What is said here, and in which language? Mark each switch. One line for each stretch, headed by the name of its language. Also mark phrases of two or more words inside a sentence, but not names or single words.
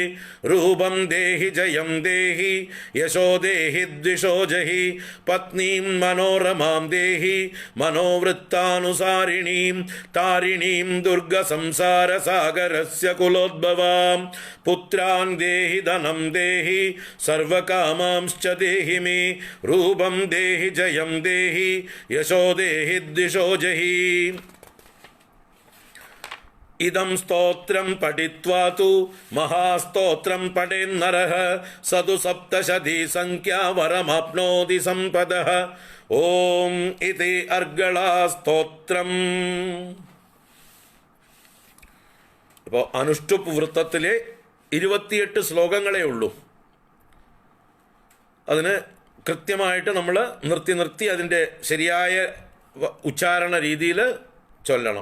Sanskrit: रूपं देहि जयं देहि यशो देहि द्विषो जहि पत्नीं मनोरमां देहि मनोवृत्तानुसारिणीं तारिणीं दुर्गसंसारसागरस्य कुलोद्भवां पुत्रान् देहि धनं देहि सर्वकामांश्च देहि मे रूपं देहि जयं देहि यशो देहि द्विषो जहि इदं स्तोत्रं पठित्वा तु महास्तोत्रं पठेन्नरः स तु सप्तशती संख्या वरमाप्नोति सम्पदः ഓം ഇതി അർഗളാസ്തോത്രം.
Malayalam: ഇപ്പോൾ അനുഷ്ടുപ്പ് വൃത്തത്തിലെ 28 ശ്ലോകങ്ങളേ ഉള്ളൂ. അതിന് കൃത്യമായിട്ട് നമ്മൾ നിർത്തി അതിൻ്റെ ശരിയായ ഉച്ചാരണ രീതിയിൽ ചൊല്ലണം.